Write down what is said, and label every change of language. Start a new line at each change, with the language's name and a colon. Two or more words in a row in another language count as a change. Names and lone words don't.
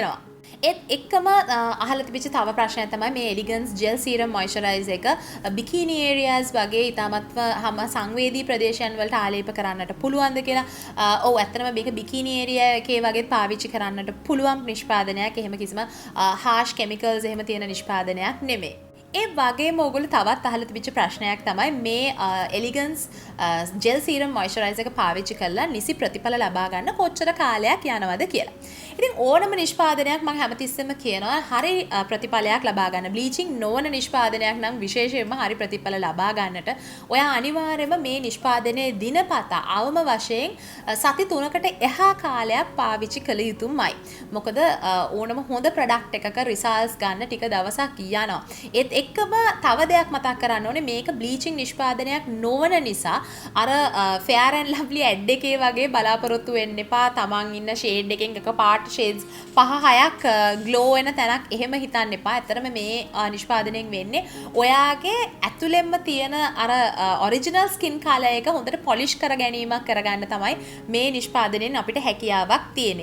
Sinhala: ඒත් එක්කම අහලා තිබිච්ච තව ප්‍රශ්නයක් තමයි මේ Elegance Gel Serum Moisturizer එක
English: bikini areas
Sinhala: වගේ ඉතාමත්ම සංවේදී ප්‍රදේශයන් වලට ආලේප කරන්නට පුළුවන්ද කියලා. ඔව් ඇත්තටම මේක
English: bikini area
Sinhala: එකේ වගේ පාවිච්චි කරන්නට පුළුවන් නිෂ්පාදනයක්. එහෙම කිසිම
English: harsh chemicals
Sinhala: එහෙම තියෙන නිෂ්පාදනයක් නෙමෙයි. ඒ වගේම ඔයගොල්ලෝ තවත් අහලා තිබිච්ච ප්‍රශ්නයක් තමයි මේ Elegance gel serum moisturizer එක පාවිච්චි කරලා නිසි ප්‍රතිඵල ලබා ගන්න කොච්චර කාලයක් යනවද කියලා. ඉතින් ඕනම නිෂ්පාදනයක් මම හැමතිස්සෙම කියනවා හරි ප්‍රතිඵලයක් ලබා ගන්න. බ්ලීචින් නොවන නිෂ්පාදනයක් නම් විශේෂයෙන්ම හරි ප්‍රතිඵල ලබා ගන්නට ඔයා අනිවාර්යයෙන්ම මේ නිෂ්පාදනයේ දිනපතා අවම වශයෙන් සති 3කට එහා කාලයක් පාවිච්චි කළ යුතුමයි. මොකද ඕනම හොඳ ප්‍රොඩක්ට් එකක රිසල්ට්ස් ගන්න ටික දවසක් යනවා. ඒත් එක්කම තව දෙයක් මතක් කරන්න ඕනේ මේක බ්ලීචින් නිෂ්පාදනයක් නොවන නිසා අර fair and lovely ඇඩ් එකේ වගේ බලාපොරොත්තු වෙන්න එපා. තමන් ඉන්න ෂේඩ් එකෙන් එක පාට ෂේඩ්ස් 5-6ක් ග්ලෝ වෙන තැනක් එහෙම හිතන්න එපා. ඇත්තටම මේ නිෂ්පාදනයෙන් වෙන්නේ ඔයාගේ ඇතුළෙන්ම තියෙන අර
English: original skin colour
Sinhala: එක හොඳට පොලිෂ් කර ගැනීමක් කරගන්න තමයි මේ නිෂ්පාදනයෙන් අපිට හැකියාවක් තියෙන්නේ.